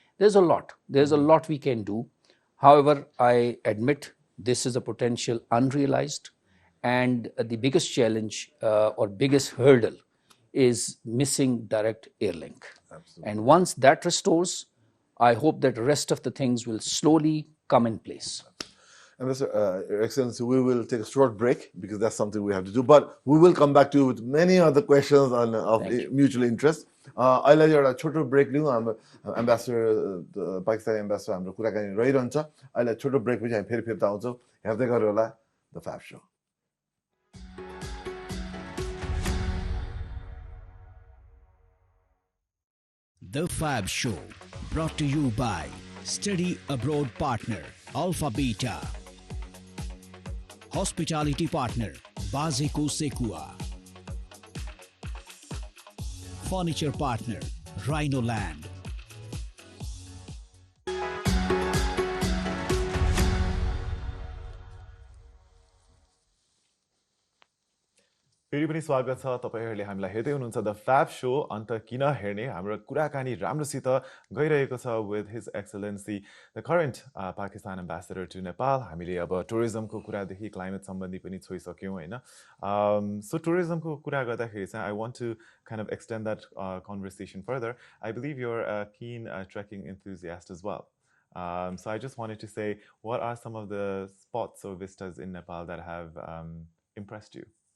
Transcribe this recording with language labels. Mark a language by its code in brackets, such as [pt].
[en] There's a lot we can do. However, I admit this is a potential unrealized, and the biggest challenge or biggest hurdle is missing direct air link. And once that restores, I hope that the rest of the things will slowly come in place. And Your Excellency, we will take a short break because that's something we have to do. But we will come back to you with many other questions of mutual interest. [ne] अहिले एउटा छोटो brake लिउँ. हाम्रो ambassador Pakistani ambassador हाम्रो कुराकानी रहिरहन्छ. अहिले छोटो ब्रेकपछि हामी फेरि फिर्ता आउँछौँ. हेर्दै गर्नु होला the फ्याब show. [en] The Fab Show, brought to you by Study Abroad Partner, Alpha Beta. Hospitality Partner, Bazeko Sekua. Furniture Partner, Rhino Land. [ne] फेरि पनि स्वागत छ तपाईहरुले हामीलाई हेर्दै हुनुहुन्छ द फ्याब शो. अन्त किन हेर्ने, हाम्रो कुराकानी राम्रोसित गइरहेको छ [en] with his excellency the current Pakistan ambassador to Nepal. [ne] हामीले अब टुरिज्मको कुरादेखि क्लाइमेट सम्बन्धी पनि छोइसक्यौं हैन. [en] So [ne] टुरिज्मको कुरा गर्दाखेरि चाहिँ [en] I want to kind of extend that conversation further. I believe you're a keen trekking enthusiast as well. So I just wanted to say, what are some of the spots or vistas in Nepal that have impressed you?